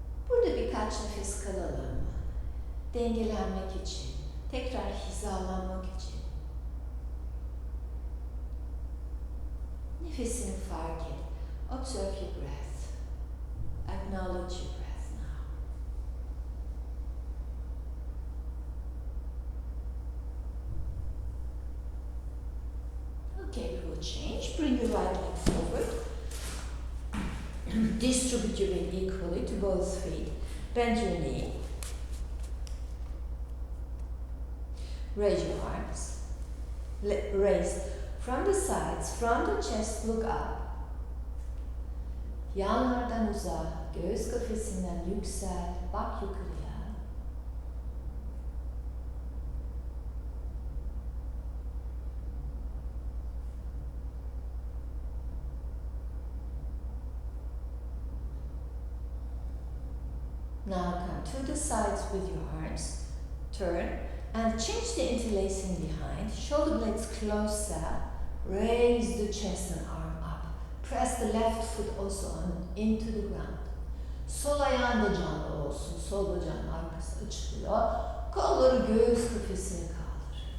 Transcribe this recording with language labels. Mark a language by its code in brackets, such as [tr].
[tr] Burada birkaç nefes kalalım. Dengelenmek için, tekrar hizalanmak için. Nefesini fark et. [en] Observe your breath. Acknowledge your breath now. Okay, we will change. Bring your right leg forward. Distribute your weight equally to both feet. Bend your knee. Raise your arms. Raise from the sides, from the chest, look up. [tr] Yanlardan uza, göğüs kafesinden yüksel, bak yukarıya. [en] Now come to the sides with your arms. Turn and change the interlacing behind. Shoulder blades closer. Raise the chest and arm up. Press the left foot also on into the ground. [tr] Sol ayağın da canlı olsun. Sol bacağın arkası açılıyor. Kolları göğüs kafesine kaldır.